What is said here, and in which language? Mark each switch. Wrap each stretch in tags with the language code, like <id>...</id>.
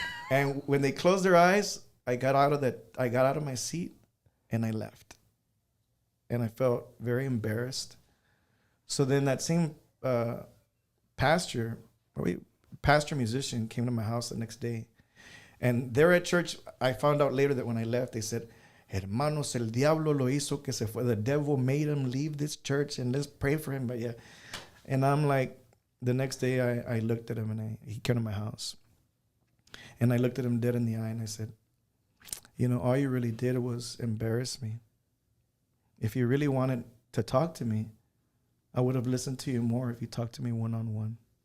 <en>And when they closed their eyes, I got out of my seat and I left. And I felt very embarrassed. So then that same pastor musician came to my house the next day. And there at church, I found out later that when I left, they said,</en> <es>hermanos, el diablo lo hizo que se fue.</es> <en>The devil made him leave this church and let's pray for him. But yeah. And I'm like, the next day I looked at him and he came to my house. And I looked at him dead in the eye and I said, you know, all you really did was embarrass me. If you really wanted to talk to me, I would have listened to you more if you talked to me one-on-one.</en>